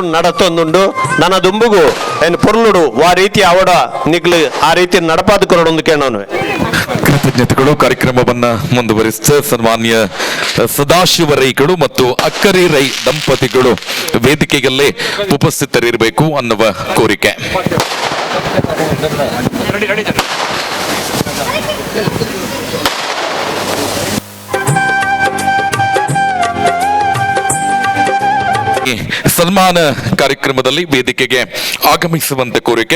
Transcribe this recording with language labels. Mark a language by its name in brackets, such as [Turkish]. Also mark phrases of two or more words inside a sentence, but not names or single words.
[Tulu] ನಡತೊಂದುಂಡು ನನ್ನ ದುಂಬುಗು ಏನು ಪೊರ್ಲುಡು ಆ ರೀತಿ ಅವಡ ನಿಗ್ಲು ಆ ರೀತಿ ನಡಪಾದುಕೊರೊಂದು ಕೇಳೋನು. [Kannada] ಕೃತಜ್ಞತೆಗಳು. ಕಾರ್ಯಕ್ರಮವನ್ನ ಮುಂದುವರಿಸಿದ ಸನ್ಮಾನ್ಯ ಸದಾಶಿವ ರೈಗಳು ಮತ್ತು ಅಕ್ಕರಿ ರೈ ದಂಪತಿಗಳು ವೇದಿಕೆಯಲ್ಲೇ ಉಪಸ್ಥಿತರಿರಬೇಕು ಅನ್ನುವ ಕೋರಿಕೆ. ಸನ್ಮಾನ ಕಾರ್ಯಕ್ರಮದಲ್ಲಿ ವೇದಿಕೆಗೆ ಆಗಮಿಸುವಂತೆ ಕೋರಿಕೆ.